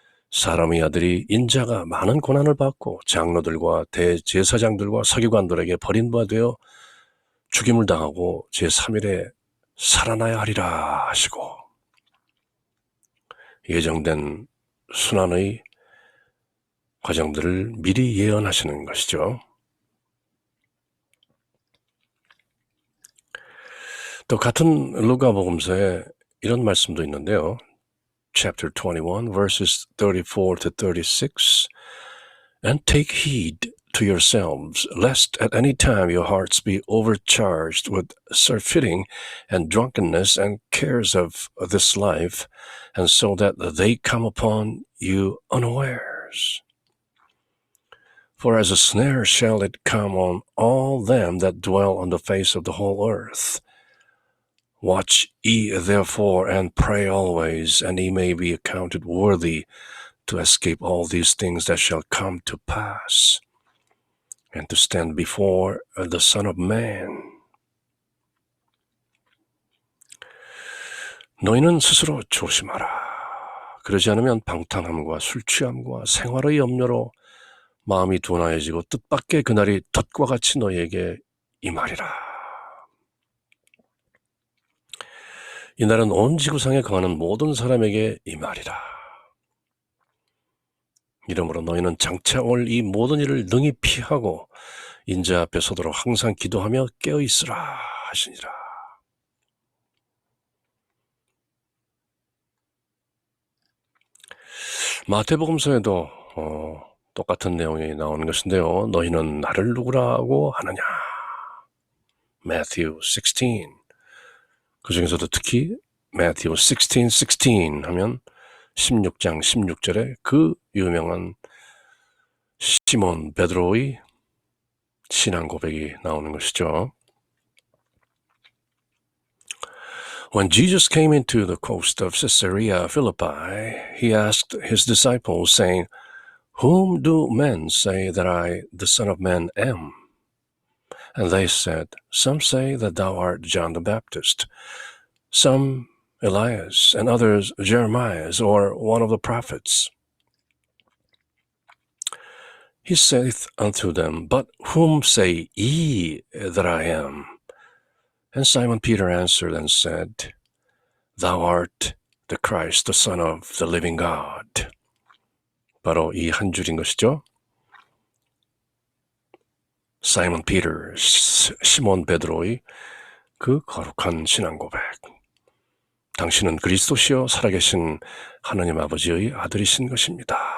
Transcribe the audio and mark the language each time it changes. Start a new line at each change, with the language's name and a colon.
Korean: 사람의 아들이 인자가 많은 고난을 받고 장로들과 대제사장들과 서기관들에게 버림받아 되어 죽임을 당하고 제3일에 살아나야 하리라 하시고 예정된 순환의 과정들을 미리 예언하시는 것이죠. 또 같은 루가복음서에 이런 말씀도 있는데요.
English: Chapter 21, verses 34 to 36. And take heed to yourselves, lest at any time your hearts be overcharged with surfeiting and drunkenness and cares of this life, and so that they come upon you unawares. For as a snare shall it come on all them that dwell on the face of the whole earth. Watch ye therefore and pray always, and ye may be accounted worthy to escape all these things that shall come to pass, and to stand before the Son of Man.
Korean: 너희는 스스로 조심하라. 그러지 않으면 방탕함과 술취함과 생활의 염려로 마음이 둔하여지고 뜻밖의 그날이 덫과 같이 너희에게 임하리라. 이날은 온 지구상에 거하는 모든 사람에게 임하리라. 이러므로 너희는 장차 올 이 모든 일을 능히 피하고 인자 앞에 서도록 항상 기도하며 깨어있으라 하시니라. 마태복음서에도 똑같은 내용이 나오는 것인데요. 너희는 나를 누구라고 하느냐?
English: Matthew 16.
Korean: 그 중에서도 특히
English: Matthew 16:16
Korean: 하면 16장 16절에 그 유명한 시몬 베드로의 신앙 고백이 나오는 것이죠.
English: When Jesus came into the coast of Caesarea Philippi, he asked his disciples, saying, Whom do men say that I, the Son of Man, am? And they said, Some say that thou art John the Baptist, some Elias, and others Jeremiah, or one of the prophets. He saith unto them, But whom say ye that I am? And Simon Peter answered and said, Thou art the Christ, the Son of the living God.
Korean: 바로 이 한 줄인 것이죠. 사이먼 피터, 시몬 베드로의 그 거룩한 신앙 고백. 당신은 그리스도시요 살아계신 하나님 아버지의 아들이신 것입니다.